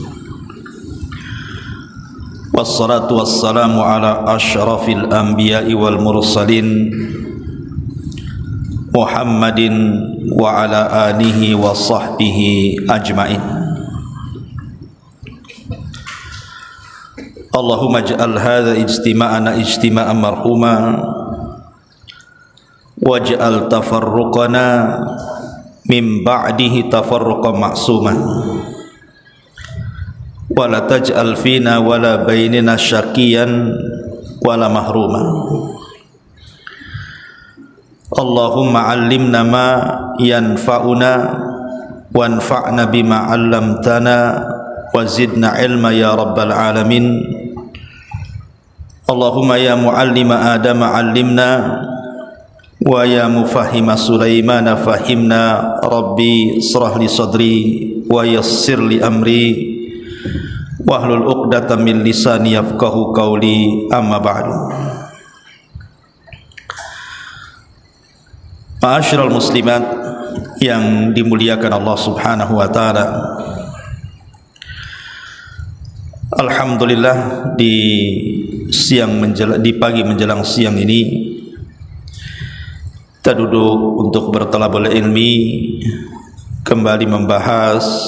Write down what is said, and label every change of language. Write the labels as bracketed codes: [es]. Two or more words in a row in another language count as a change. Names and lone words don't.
[ar] والصلاة والسلام على أشرف الأنبياء والمرسلين محمد وعلى آله وصحبه أجمعين. اللهم اجعل هذا اجتماعنا اجتماعا مرحوما واجعل تفرقنا من بعده تفرقا معصوما ولا تجعل فينا ولا بيننا شقيا ولا محروما. اللهم علمنا ما ينفعنا وانفعنا بما علمتنا وزدنا علما يا رب العالمين. اللهم يا معلم آدم علمنا ويا مفهم سليمان فهمنا. رب اشرح لي صدري ويسر لي أمري واحلل عقدة من لساني يفقهوا قولي، أما بعد. معاشر المسلمات [id] yang dimuliakan Allah [ar] سبحانه وتعالى. [id] Alhamdulillah di pagi menjelang siang ini kita duduk untuk bertalabul ilmi, kembali membahas